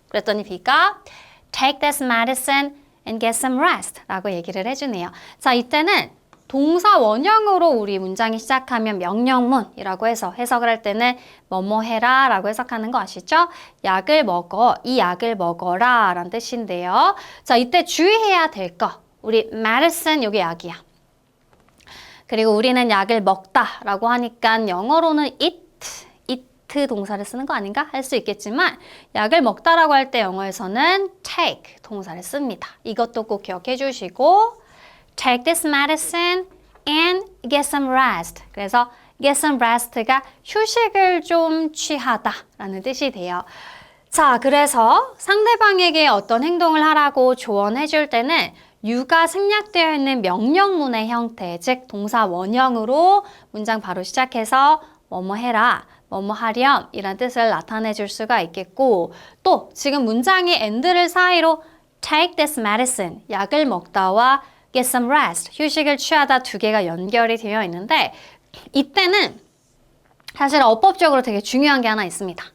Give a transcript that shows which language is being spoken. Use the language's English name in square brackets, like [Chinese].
[Korean] 그랬더니 B가 [English] Take this medicine and get some rest. [Korean] 라고 얘기를 해주네요. 자, 이때는 동사 원형으로 우리 문장이 시작하면 명령문이라고 해서 해석을 할 때는 뭐뭐 해라 라고 해석하는 거 아시죠? 약을 먹어, 이 약을 먹어라 라는 뜻인데요. 자, 이때 주의해야 될 거. 우리 medicine, 요게 약이야. 그리고 우리는 약을 먹다 라고 하니까 영어로는 eat 동사를 쓰는 거 아닌가 할 수 있겠지만 약을 먹다라고 할 때 영어에서는 take 동사를 씁니다. 이것도 꼭 기억해 주시고 [English] take this medicine and get some rest. [Korean] 그래서 [English] get some rest [Korean] 가 휴식을 좀 취하다 라는 뜻이 돼요. 자, 그래서 상대방에게 어떤 행동을 하라고 조언해 줄 때는 you가 생략되어 있는 명령문의 형태, 즉 동사 원형으로 문장 바로 시작해서 뭐뭐 해라, 뭐뭐 하렴 이란 뜻을 나타내 줄 수가 있겠고 또 지금 문장이 and를 사이로 [English] take this medicine, [Korean] 약을 먹다와 [English] get some rest, [Korean] 휴식을 취하다 두 개가 연결이 되어 있는데 이때는 사실 어법적으로 되게 중요한 게 하나 있습니다.